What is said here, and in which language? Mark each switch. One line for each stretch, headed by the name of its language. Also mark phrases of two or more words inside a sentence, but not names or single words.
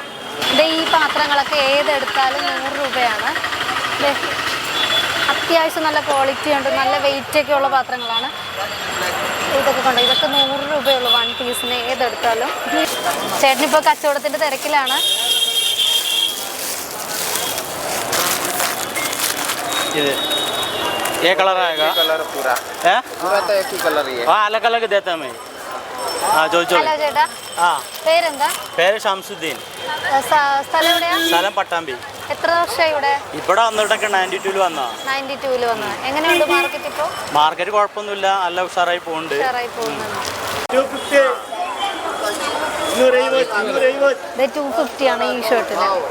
Malayalam: ഈ പാത്രങ്ങളൊക്കെ ഏതെടുത്താലും 100 രൂപയാണ്. അത്യാവശ്യം നല്ല ക്വാളിറ്റി ഉണ്ട്, നല്ല വെയിറ്റൊക്കെ ഉള്ള പാത്രങ്ങളാണ്. ഇതൊക്കെ കൊണ്ട് ഇതൊക്കെ 100 രൂപയുള്ളൂ 1 പീസിന് ഏതെടുത്താലും. ചേട്ടനിപ്പോൾ കച്ചവടത്തിൻ്റെ തിരക്കിലാണ്.
Hindi: ये कलर आएगा, कलर पूरा है पूरा तो एक ही कलर ही है. हाँ अलग अलग देता मैं. हाँ जो
Malayalam: ഹലോ ചേട്ടാ, പേരെന്താ? പേര് ഷംസുദ്ദീൻ. സ്ഥലം എവിടെയാ? സ്ഥലം പട്ടാമ്പി. എത്ര വർഷമായി ഇവിടെ? ഇവിടെ വന്നിട്ടൊക്കെ 92 വന്നാ. 92 വന്നത്. എങ്ങനെയുണ്ട് മാർക്കറ്റ് ഇപ്പോൾ? മാർക്കറ്റ് കുഴപ്പമൊന്നുമില്ല, നല്ല ഉഷാറായി പോകുന്നുണ്ട്. ഉഷാറായി പോകുന്നത്. 250 ആണ് ഈ ഷർട്ടിന്.